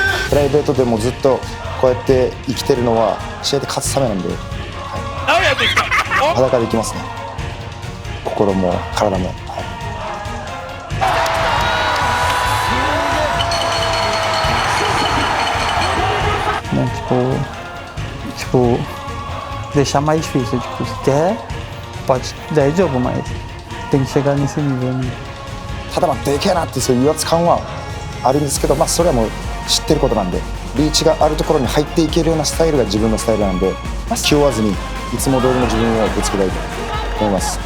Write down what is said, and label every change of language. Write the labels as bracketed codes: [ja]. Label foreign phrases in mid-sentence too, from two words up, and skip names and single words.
[ja] プライベートでもずっとこうやって生きてるのは試合で勝つためなんで、裸でいきますね。心も体も。 [pt] Né? Tipo, deixar mais difícil. Tipo, se quer, pode dar jogo, mas tem que chegar nesse nível, né? [ja] ただでけえなってそういう威圧感はあるんですけど、それはもう知ってることなんで、リーチがあるところに入っていけるようなスタイルが自分のスタイルなんで、気負わずにいつも通りの自分をぶつけたいと思います。